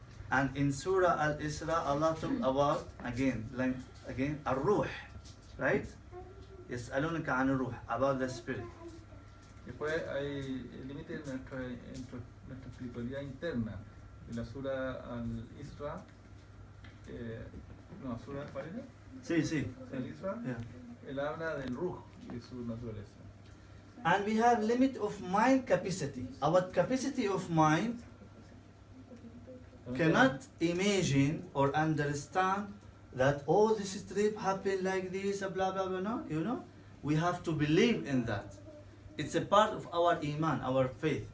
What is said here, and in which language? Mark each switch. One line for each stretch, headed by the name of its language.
English: And in Surah Al-Isra, Allah talk about again Ar-Ruh, right?
Arabic: يسألونك عن الروح,
English: about the spirit.
Spanish: Después hay el límite de nuestra espiritualidad interna. En la Surah Al-Isra, Surah ¿cuál Sí. Al-Isra,
English: Yeah.
Spanish: él habla del Ruh y de su naturaleza.
English: And we have limit of mind capacity. Our capacity of mind cannot imagine or understand that all this trip happened like this, blah blah blah. No, you know, we have to believe in that. It's a part of our iman, our faith.